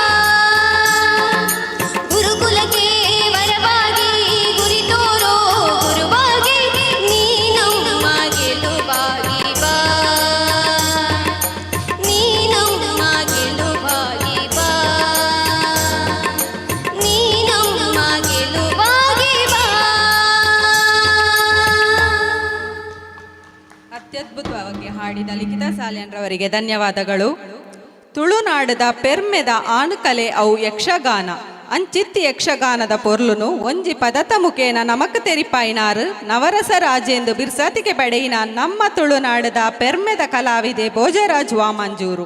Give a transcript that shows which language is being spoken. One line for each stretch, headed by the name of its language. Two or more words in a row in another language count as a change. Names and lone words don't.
Kannada: ಗುರುಕುಲಕ್ಕೆ ವರವಾಗಿ ಗುರಿ ತೋರೋ ಗುರುವಾಗಿ, ನೀ ನಮ್ಮ ಗೆಲುವಾಗಿ ಬಾ, ನೀ ನಮ್ಮ ಗೆಲುವಾಗಿ ಬಾ, ನೀ ನಮ್ಮ ಗೆಲುವಾಗಿ ಬಾ. ಅತ್ಯದ್ಭುತವಾಗಿ ಹಾಡಿದ ಲಿಖಿತ ಸಾಲ್ಯನ್ರವರಿಗೆ ಧನ್ಯವಾದಗಳು.
Tulu: ತುಳುನಾಡದ ಪೆರ್ಮೆದ ಆನುಕಲೆ ಅವು ಯಕ್ಷಗಾನ ಅಂಚಿತ್ತಿ ಯಕ್ಷಗಾನದ ಪೊರ್ಲುನು ಒಂಜಿ ಪದತ ಮುಖೇನ ನಮಕ್ ತೆರಿಪಾಯಿನಾರು ನವರಸ ರಾಜೇಂದು ಬಿರ್ಸಾತಿಗೆ ಪಡೆಯಿನ ನಮ್ಮ ತುಳುನಾಡದ ಪೆರ್ಮೆದ ಕಲಾವಿದೆ ಭೋಜರಾಜ್ ವಾಮಂಜೂರು.